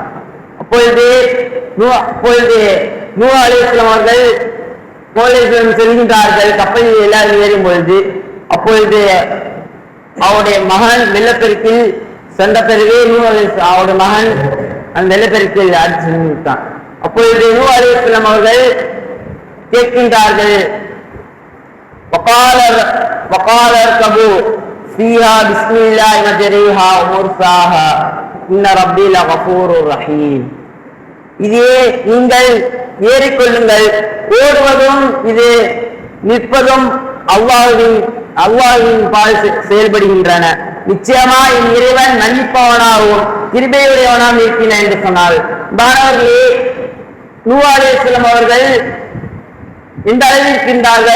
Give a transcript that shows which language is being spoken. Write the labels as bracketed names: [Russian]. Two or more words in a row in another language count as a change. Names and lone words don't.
[Tamil] அப்பொழுது நூஹ் அலைஹிஸ்ஸலாம் அவர்கள் செல்கின்றார்கள். கப்பலில் எல்லாரும் ஏறும் பொழுது அப்பொழுது அவருடைய மகன் வெள்ளப்பெருக்கில் சென்ற பிறகு அவருடைய மகன் அந்த வெள்ளப்பெருக்கில் அடித்து சென்று விட்டான். அப்பொழுது நூஹ் அலைஹிஸ்ஸலாம் அவர்கள் கேட்கின்றார்கள், [Arabic] وقال اركبوا فيها بسم الله مجريها ومرساها إن ربي لغفور رحيم. [Tamil] இதே நீங்கள் ஏறிக்கொள்ளுங்கள், ஓடுவதும் இது நிற்பதும் அல்லாஹ்வின் பால் செயல்படுகின்றன. நிச்சயமா என் இறைவன் மன்னிப்பவனாகவும் கிருபையுடையவனாகவும் இருக்கிறான் என்று சொன்னார். மாணவர்களே, நூஹ் அலைஹிஸ்ஸலாம் அவர்கள் எந்த அளவில் இருக்கின்றார்கள்?